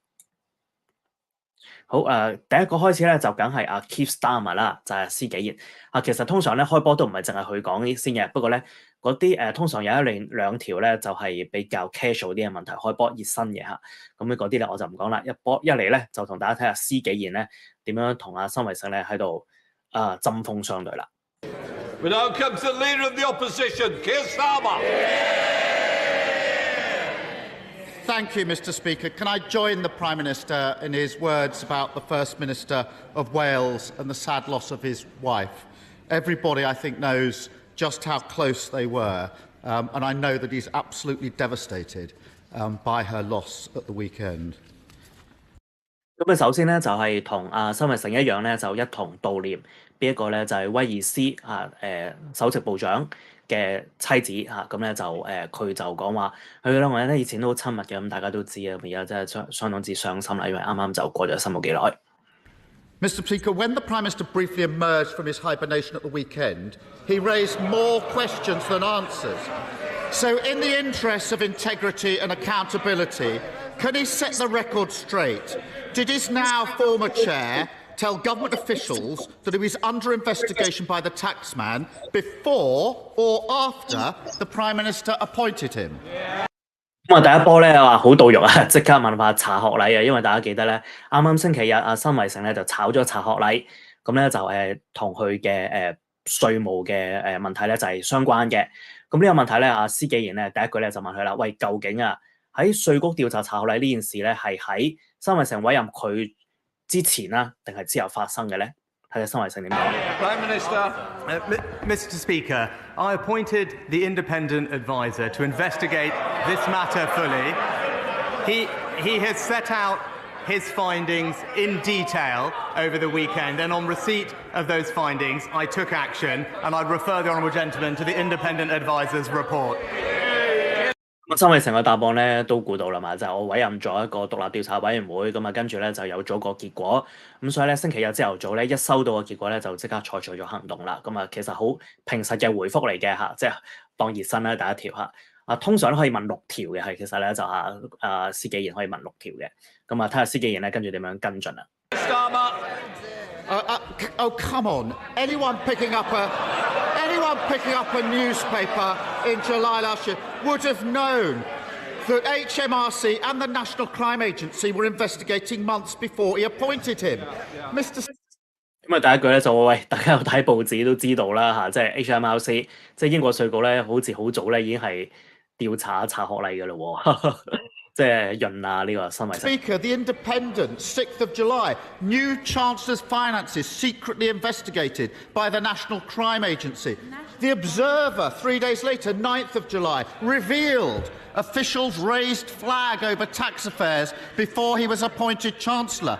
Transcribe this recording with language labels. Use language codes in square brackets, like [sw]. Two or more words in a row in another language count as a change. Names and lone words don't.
[yue] 好第一個開始咧就梗係Keith Starmer 啦，就係施紀賢其實通常咧開波都唔係淨係佢講先嘅，不過咧嗰啲通常有兩條咧就係比較 casual 啲嘅問題開波熱身嘅嚇，咁嗰啲咧我就唔講啦。一嚟咧就同大家睇下施紀賢咧點樣同辛偉誠咧喺度針鋒相對啦。 [en] We now come to the leader of the opposition, Keir Starmer. Thank you, Mr. Speaker. Can I join the Prime Minister in his words about the First Minister of Wales and the sad loss of his wife? Everybody, I think, knows just how close they were, and I know that he's absolutely devastated by her loss at the weekend. [yue] 咁首先咧就係同辛偉誠一樣咧，就一同悼念邊一個咧就係威爾斯首席部長嘅妻子咁咧就佢就講話佢兩個人咧以前都好親密嘅，咁大家都知啊，而家真係相當之傷心啦，因為啱啱就過咗身冇幾耐。 [en] Mr. Speaker, when the Prime Minister briefly emerged from his hibernation at the weekend, he raised more questions than answers. So, in the interests of integrity and accountability, can he set the record straight? Did his now former chair tell government officials that he was under investigation by the taxman before or after the Prime Minister appointed him? [yue] 咁第一波咧話好到肉啊，即刻問下查學禮啊，因為大家記得咧，啱啱星期日辛偉誠咧就炒咗查學禮，咁咧就同佢嘅稅務嘅問題咧就係相關嘅。咁呢個問題咧，施紀賢咧第一句咧就問佢啦，喂，究竟喺稅局調查查學禮呢件事咧係喺辛偉誠委任佢之前啦，定係之後發生嘅咧？睇下辛偉誠點講。 [en] Prime Minister. Mr. Speaker, I appointed the independent advisor to investigate this matter fully. He has set out his findings in detail over the weekend, and on receipt of those findings, I took action, and I refer the honourable gentleman to the independent advisor's report. [yue] 辛偉誠嘅答案咧都估到啦嘛，就係我委任咗一個獨立調查委員會，咁跟住咧就有咗個結果，咁所以咧星期日朝頭早咧一收到個結果咧就即刻採取咗行動啦。咁其實好平實嘅回覆嚟嘅嚇，即係當熱身啦第一條嚇。通常可以問6條嘅，係其實咧就施紀賢可以問6條嘅，咁睇下施紀賢咧跟住點樣跟進啊。 [en] Oh, come on. Anyone picking up a newspaper in July last year would have known that HMRC and the National Crime Agency were investigating months before he appointed him. Mr. [yue] 咁第一句咧就喂，大家有睇報紙都知道啦嚇，即係 HMRC， 即係英國稅局咧，好似好早咧已經係調查學禮嘅嘞喎。即係潤呢個辛偉誠。 [en] Speaker, The Independent, 6th of July, new Chancellor's finances secretly investigated by the National Crime Agency. The Observer, 3 days later, 9th of July, revealed officials raised flag over tax affairs before he was appointed Chancellor.